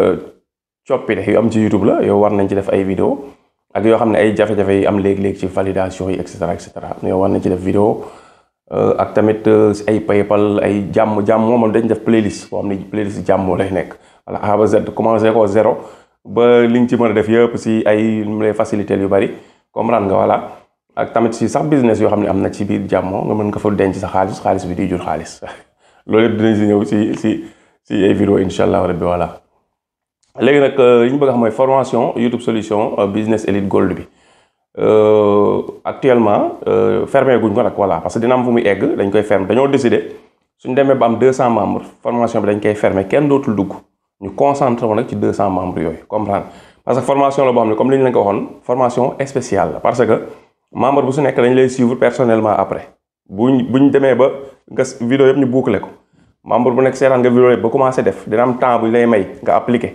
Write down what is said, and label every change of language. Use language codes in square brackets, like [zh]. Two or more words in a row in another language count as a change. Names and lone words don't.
[wo] coppite yu am ci YouTube la yow war nañ ci def ay vidéo ak yoo xam ne ay jafe-jafe yi am léegi-léegi ci validation yi [fr] et cetera [wo] yow war nañ ci def vidéo ak tamit ay PayPal ay jàmm moom dañ def playlist boo xam ne playlist jàmm lay nekk voilà A ba Z commencé ko zéro ba li nga ci mën a def yëpp si ay mu lay faciliter yu bari comprendre nga voilà ak tamit si sax business yoo xam ne am na ci biir jàmmoo nga mën nga fa denc sa xaalis bi di jur xaalis loolu yëpp dinañ si ñëw si ay vidéo [ar] incha allah rabbi [wo] voilà. léegi nag li ñu bëgg a xam mooy formation YouTube solution business elite gold bi [fr] actuellement fermé [wo] guñ ko nag [fr] voilà parce que [wo] dina am fu muy egg dañ koy fermer dañoo décider suñ demee ba am 200 membres formation bi dañ koy fermer kenn dootul dugg ñu concentré wu nag ci 200 membres yooyu [fr] comprendre parce que [wo] formation la boo xam ne comme li ñu leen ko waxoon [fr] formation spéciale [wo] la [fr] parce que [wo] membre bu su nekk dañ lay [fr] suivre personnellement [wo] après buñ demee ba nga vidéo yëpp ñu boucler ko membre bu nekk seetaan nga vidéo yëpp ba commencé def dina am temps bu lay may nga appliquer